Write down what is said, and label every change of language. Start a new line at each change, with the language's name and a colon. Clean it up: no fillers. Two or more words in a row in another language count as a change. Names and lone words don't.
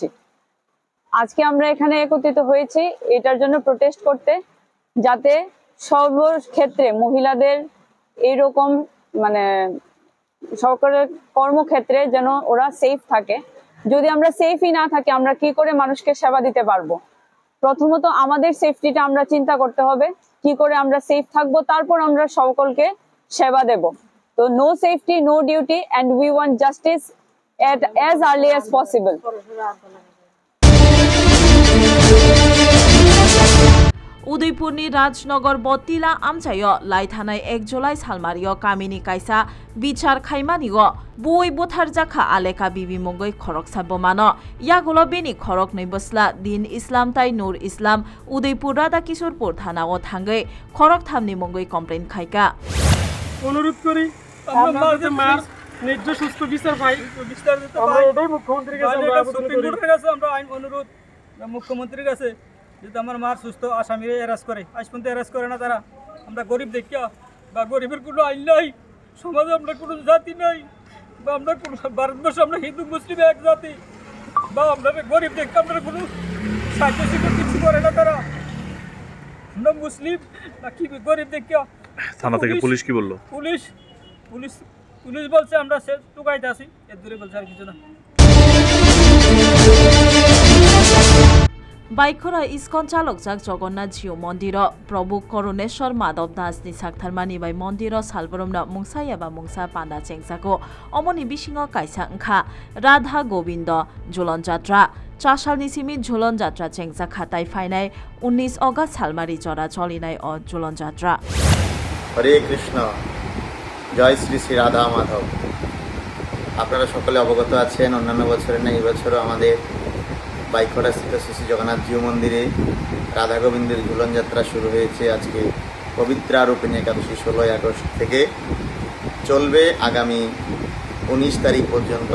Bangla: আজকে আমরা এখানে একত্রিত হয়েছি এটার জন্য প্রোটেস্ট করতে, যাতে সর্বক্ষেত্রে মহিলাদের এইরকম মানে সকলের কর্মক্ষেত্রে যেন ওরা সেফ থাকে। যদি আমরা সেফই না থাকি আমরা কি করে মানুষকে সেবা দিতে পারবো? প্রথমত আমাদের সেফটিটা আমরা চিন্তা করতে হবে, কি করে আমরা সেফ থাকবো, তারপর আমরা সকলকে সেবা দেব।
English: তো no safety no duty and we want justice as early as possible.
Kok Borok: उदयपुरनि राजनगर बतिला आमचायो लाइथानाय 1 जुलाई सालमारियो कामिनी कायसा बिचार खाइमानिगो बय बुथारजाखा आलेखा बिबि मुंगै खरक साबमानो यागुलो बेनि खरक नै बसला दिन इस्लाम ताइ नूर इस्लाम उदयपुर राधा किशोरपुर थानाओ थांगै खरक थामनि मुंगै कमप्लेन खाइका
Bangla: অনুরোধ করি আমরা মার ন্যায্য সুস্থ বিচার পাই, বিচার দিতে পাই। আমরা এটাই মুখ্যমন্ত্রীর কাছে আমরা আইন অনুরোধ মুখ্যমন্ত্রীর কাছে যদি আমার মার সুস্থ আসামিরে অ্যারেস্ট করে, আজ পর্যন্ত অ্যারেস্ট করে না তারা। আমরা গরিব দেখিয়া বা গরিবের কোনো আইন নাই, সমাজে আমরা কোনো জাতি নাই, বা আমরা কোনো ভারতবর্ষে আমরা হিন্দু মুসলিম এক জাতি, বা আমরা গরিব দেখে আমরা কোনো সাহায্য শিক্ষা কিছু করে না তারা। আমরা মুসলিম না কি গরিব দেখিয়া। থানা থেকে পুলিশ কি বললো? পুলিশ পুলিশ পুলিশ বলছে আমরা সে টুকাইতে আসি, এর দূরে বলছে আর কিছু না।
Kok Borok: बाइखरा इस्कन चालकजाक जगन्नाथ जिउ मन्दिर प्रभु करुणेश्वर माधव दासनि साक्थारमानि बाय मन्दिर सालबरमनो मुंसा एबा मुंसा पान्दा चेंसाको अमनि बिसिङाव कायसा ओंखा राधा गोविन्द झुलन जात्रा चासालनि सिमि झुलन जात्रा चेंसा खाताय फाइनाय 19 अगस्त सालमारि जरा चलिनाय अ झुलन जात्रा।
Hindi: हरे कृष्ण, जय श्री श्री राधा माधव।
Bangla: আপনারা সকলে অবগত আছেন অন্যান্য বছরের না এই বছরও আমাদের বাইখরা স্থিত শ্রী জগন্নাথ জিউ মন্দিরে রাধা গোবিন্দের ঝুলন যাত্রা শুরু হয়েছে। আজকে পবিত্রা রূপিণী একাদশী 16 আগস্ট থেকে চলবে আগামী 19 তারিখ পর্যন্ত।